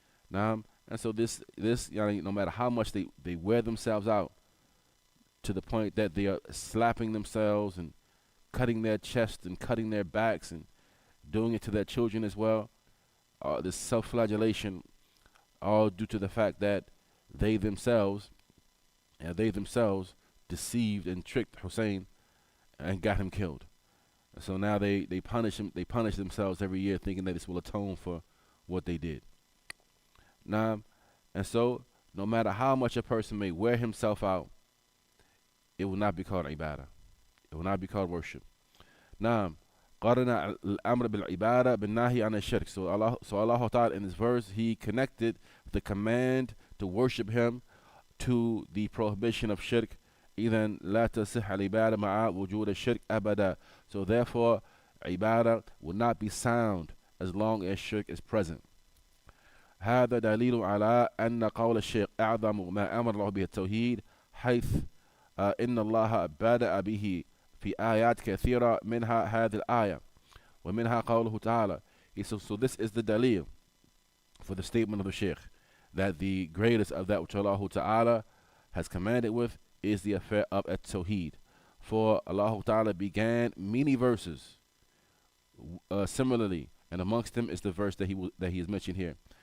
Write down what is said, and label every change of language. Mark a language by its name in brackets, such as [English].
[English] Now, and so this, no matter how much they wear themselves out to the point that they are slapping themselves and cutting their chests and cutting their backs and doing it to their children as well, this self-flagellation, all due to the fact that they themselves deceived and tricked Hussein and got him killed. And so now they punish him. They punish themselves every year, thinking that this will atone for what they did. Now, and so no matter how much a person may wear himself out, it will not be called ibadah. It will not be called worship. [Arabic] Now, قارن الأمر بالعبادة بالنهي عن الشرك. [English] So Allah Ta'ala in this verse, He connected the command to worship Him to the prohibition of shirk. [Arabic] إذن لا تصح العبادة مع وجود الشرك أبدا. [English] So therefore, ibadah will not be sound as long as shirk is present. [Arabic] هذا دليل على أن قول الشيخ أعظم ما أمر الله به التوحيد حيث إن الله بدأ به في آيات كثيرة منها هذه الآية ومنها قوله تعالى. [English] So this is the dalil for the statement of the Sheikh that the greatest of that which Allah Ta'ala has commanded with is the affair of At-Tawheed. For Allah Ta'ala began many verses similarly, and amongst them is the verse that he is mentioned here.